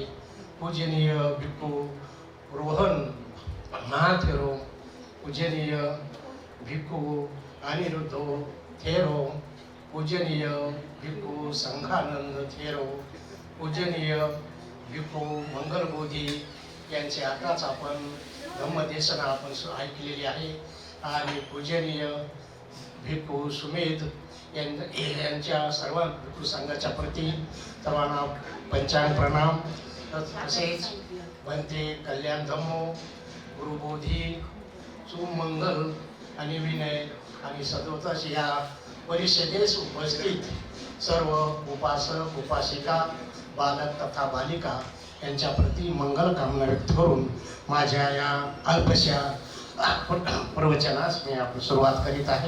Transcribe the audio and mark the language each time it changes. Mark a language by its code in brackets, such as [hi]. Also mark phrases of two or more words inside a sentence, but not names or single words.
[mr] पूजनीय भिक्खू रोहन महाथेरो, पूजनीय भिक्खू अनिरुद्धो थेरो, पूजनीय भिक्खू संघानंद थेरो, पूजनीय भिक्खू मंगलबोधी यांचे आताच आपण धम्मदेशना आपण ऐकलेली आहे. आणि पूजनीय भिक्खू सुमेध यांच्या सर्व भिक्खू संघाच्या प्रती सर्वांना पंचांग प्रणाम. तसेच भंते कल्याण धम्मो, गुरुबोधी, सुमंगल आणि विनय आणि सदोतच या परिषदेस उपस्थित सर्व उपासक उपासिका, बालक तथा बालिका यांच्या प्रती मंगल कामना व्यक्त करून माझ्या या अल्पशा प्रवचनास मी आपण सुरुवात करीत आहे.